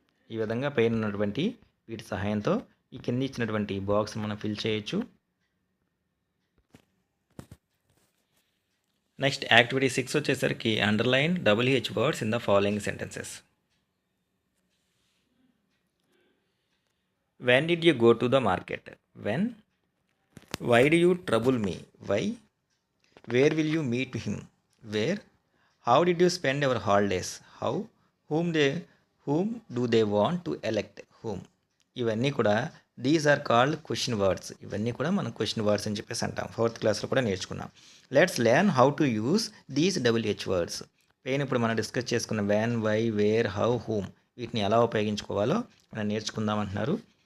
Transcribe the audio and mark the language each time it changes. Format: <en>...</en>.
<te>ఈ విధంగా పైన ఉన్నటువంటి వీటి సహాయంతో ఈ కింద ఇచ్చినటువంటి బాక్స్ మనం ఫిల్ చేయొచ్చు.</te> <en>Next activity 6 వచ్చేసరికి underline WH words in the following sentences. When did you go to the market? When. Why do you trouble me? Why. Where will you meet him? Where. How did you spend your holidays? How. Whom do they want to elect? Whom.</en> <te>ఇవన్నీ కూడా</te> <en>These are called question words.</en> <te>ఇవన్నీ కూడా మనం question words అని చెప్పేసి అంటాం. 4th క్లాస్లో కూడా నేర్చుకున్నాం.</te> <en>Let's learn how to use these WH words.</en> <te>పైన ఇప్పుడు మనం డిస్కస్ చేసుకున్న when, why, wear, how, whom వీటిని ఎలా ఉపయోగించుకోవాలో మనం నేర్చుకుందాం అంటున్నారు.</te>